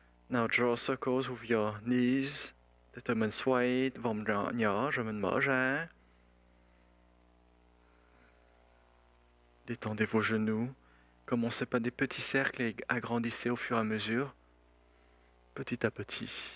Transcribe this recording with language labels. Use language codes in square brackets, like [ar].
[en] Now draw circles with your knees. [vi] Từ từ mình xoay vòng nhỏ rồi mình mở ra. [fr] Détendez vos genoux. Commencez par des petits cercles et agrandissez au fur et à mesure, petit à petit.